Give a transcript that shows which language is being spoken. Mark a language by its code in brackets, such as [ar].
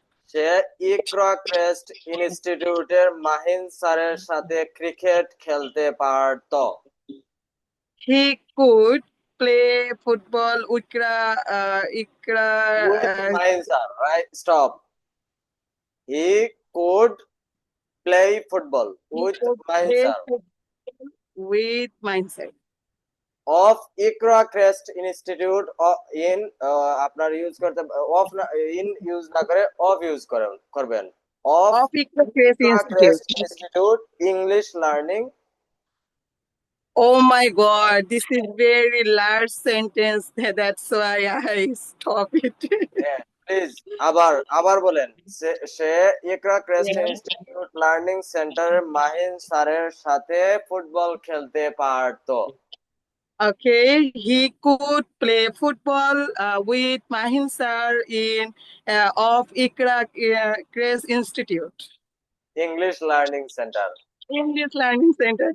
[bn] সে ইকরা crest ইনস্টিটিউটের মাহিন স্যারের সাথে ক্রিকেট খেলতে পারত। [en] He could play football with Ikra. With Mahin sir, right? Stop. He could play football with Mahin sir With mindset. of Ikra Crest Institute in [bn] আপনার use করতে of in use না করে of use করবেন। [en] Of Of Ikra Crest Ikra Institute. Crest Institute English Learning. Oh my God, this is very large sentence. That's why I stop it. [bn] Please আবার বলেন। সে ইকরা crest institute learning সেন্টারের মাহিন স্যারের সাথে football খেলতে পারতো। [en] Okay, he could play football with Mahin sir in of Ikra Crest Institute. English Learning Center. English Learning Center.